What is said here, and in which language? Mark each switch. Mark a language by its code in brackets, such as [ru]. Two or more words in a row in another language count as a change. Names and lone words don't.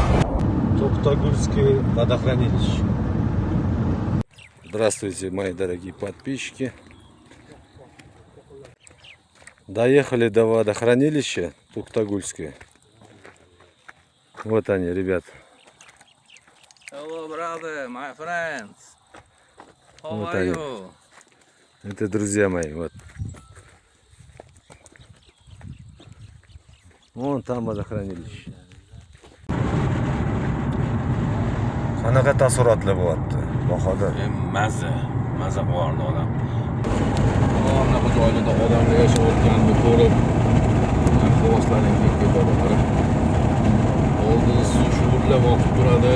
[ru] Токтагульское водохранилище. Здравствуйте, мои дорогие подписчики. Доехали до водохранилища Токтагульское. Вот они, ребят. [en] Hello, brother, my friends. How [ru] Вот [en] are [ru] они. [en] you? [ru] Это друзья мои. Вот. Вон там водохранилище. [uz] Qanaqa taassurotlar bo'lyapti? Bahodir. Maza qilardi odam. Anaqa joylarda odamlar yashayotganini ko'rib, havaslaring ketadi, qarab. Oldin suv shuvurlab oqib turadi.